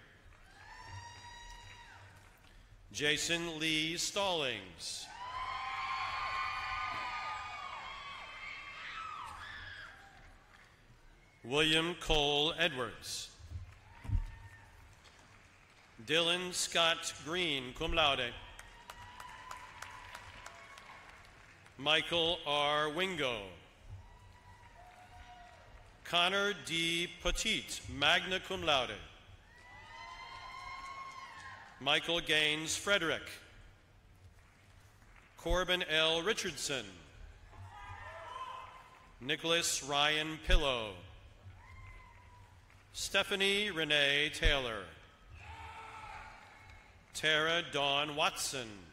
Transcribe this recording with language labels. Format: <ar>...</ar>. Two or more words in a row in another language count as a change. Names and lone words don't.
<en>Jason Lee Stallings. William Cole Edwards. Dylan Scott Green,</en> <la>cum laude.</la> <en>Michael R. Wingo. Connor D. Petit,</en> <la>magna cum laude.</la> <en>Michael Gaines Frederick. Corbin L. Richardson. Nicholas Ryan Pillow. Stephanie Renee Taylor. Tara Dawn Watson.</en>